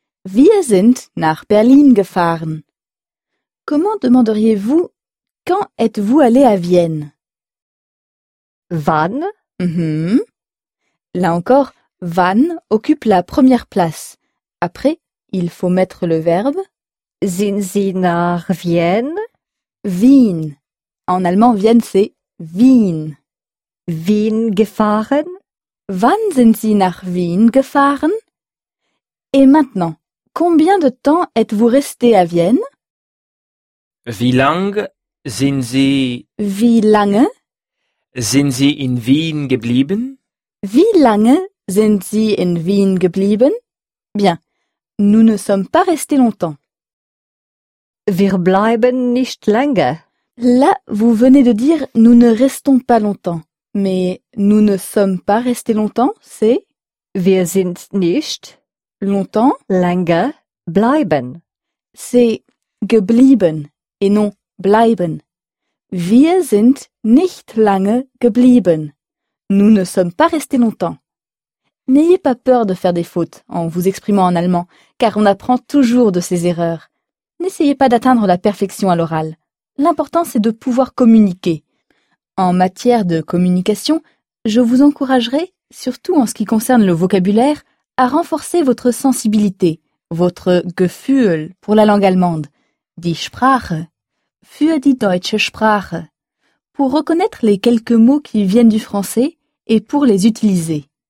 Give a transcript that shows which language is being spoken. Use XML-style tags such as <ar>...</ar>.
<de>Wir sind nach Berlin gefahren.</de> <fr>Comment demanderiez-vous « quand êtes-vous allé à Vienne »</fr> <de>Wann.</de> <fr>Là encore, « wann » occupe la première place. Après, il faut mettre le verbe.</fr> <de>« Sind Sie nach Vienne ?»« Wien ».</de> <fr>En allemand, « Vienne », c'est « Wien ».«</fr> <de>Wien gefahren ?»« Wann sind Sie nach Wien gefahren ?»</de> <fr>Et maintenant, combien de temps êtes-vous resté à Vienne ?«</fr> <de>Wie lange sind Sie ?»« Wie lange ?»« Sind Sie in Wien geblieben ?» Wie lange sind Sie in Wien geblieben?</de> <fr>Bien. Nous ne sommes pas restés longtemps.</fr> <de>Wir bleiben nicht lange.</de> <fr>Là, vous venez de dire nous ne restons pas longtemps. Mais nous ne sommes pas restés longtemps, c'est</fr> <de>wir sind nicht</de> <fr>longtemps</fr> <de>lange bleiben.</de> <fr>C'est geblieben et non bleiben.</fr> <de>Wir sind nicht lange geblieben.</de> <fr>Nous ne sommes pas restés longtemps. N'ayez pas peur de faire des fautes en vous exprimant en allemand, car on apprend toujours de ses erreurs. N'essayez pas d'atteindre la perfection à l'oral. L'important, c'est de pouvoir communiquer. En matière de communication, je vous encouragerai, surtout en ce qui concerne le vocabulaire, à renforcer votre sensibilité, votre Gefühl pour la langue allemande,</fr> <de>die Sprache, für die deutsche Sprache,</de> <fr>pour reconnaître les quelques mots qui viennent du français et pour les utiliser.</fr>